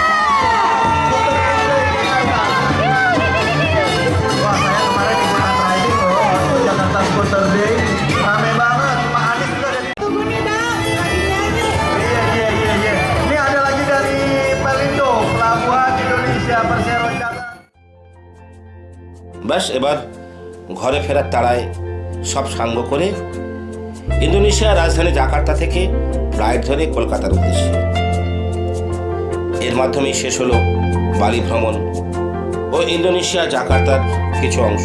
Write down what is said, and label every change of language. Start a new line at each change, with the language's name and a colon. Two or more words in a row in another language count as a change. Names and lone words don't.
Indonesian: Wah, saya kemarin ikutan riding loh waktu Jakarta Scooter Day. Rame banget, Pak Anies juga dari. Iya. Ini ada lagi dari Pelindo, Pelabuhan Indonesia Persero Jakarta.
Bangla: ব্যাস এবার ঘরে ফেরার তাড়ায় সব সাঙ্গ করে ইন্দোনেশিয়ার রাজধানী জাকার্তা থেকে ফ্লাইট ধরে কলকাতার উদ্দেশ্যে। এর মাধ্যমেই শেষ হলো বালি ভ্রমণ ও ইন্দোনেশিয়া জাকার্তার কিছু অংশ।